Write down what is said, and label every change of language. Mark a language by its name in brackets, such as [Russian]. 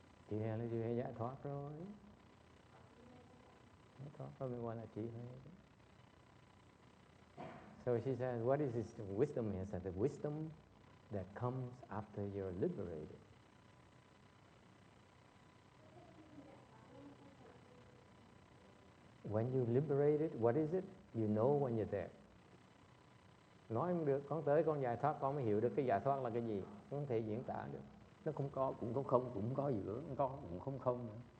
[Vietnamese] Chị Hề là chị Hề giải thoát rồi. Giải thoát rồi mới gọi là chị Hề. [English] So she says, what is this wisdom? Is that the wisdom that comes after you're liberated? When you liberated, what is it? You know when you're there. [Vietnamese] Nói không được, con tới con giải thoát con mới hiểu được cái giải thoát là cái gì. Không thể diễn tả được. Nó không có, cũng có không, cũng có giữa, không có, cũng không không nữa.